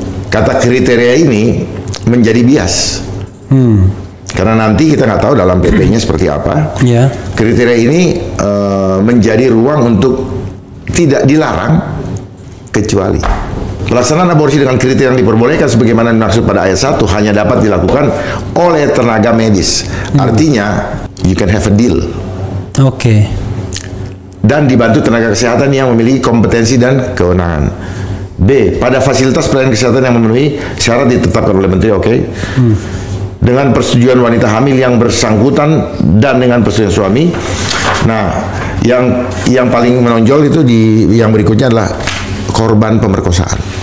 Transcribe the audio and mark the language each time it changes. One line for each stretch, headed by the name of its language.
Indonesian: Kata kriteria ini menjadi bias. Karena nanti kita nggak tahu dalam PP-nya seperti apa. Kriteria ini menjadi ruang untuk tidak dilarang kecuali pelaksanaan aborsi dengan kriteria yang diperbolehkan sebagaimana dimaksud pada ayat 1 hanya dapat dilakukan oleh tenaga medis. Artinya
English: you can have a deal.
Indonesian: Dan dibantu tenaga kesehatan yang memiliki kompetensi dan kewenangan. B. Pada fasilitas pelayanan kesehatan yang memenuhi syarat ditetapkan oleh menteri. Dengan persetujuan wanita hamil yang bersangkutan dan dengan persetujuan suami. Nah, yang paling menonjol itu yang berikutnya adalah korban pemerkosaan.